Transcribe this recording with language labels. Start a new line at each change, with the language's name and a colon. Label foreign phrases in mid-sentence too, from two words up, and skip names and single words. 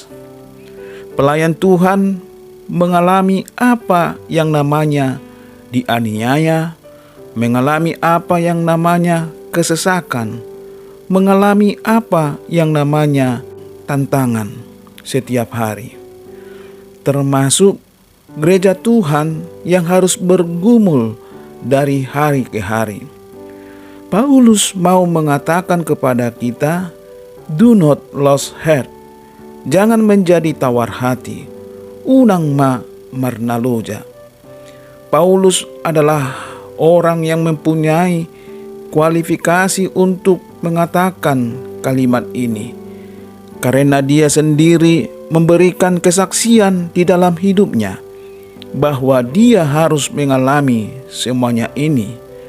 Indonesian: Pelayan Tuhan mengalami apa yang namanya dianiaya, mengalami apa yang namanya kesesakan, mengalami apa yang namanya tantangan setiap hari. Termasuk gereja Tuhan yang harus bergumul dari hari ke hari. Paulus mau mengatakan kepada kita,
English: do not lose heart.
Indonesian: Jangan menjadi tawar hati.
Batak Toba: Unang ma marnaloja.
Indonesian: Paulus adalah orang yang mempunyai kualifikasi untuk mengatakan kalimat ini, karena dia sendiri memberikan kesaksian di dalam hidupnya bahwa dia harus mengalami semuanya ini.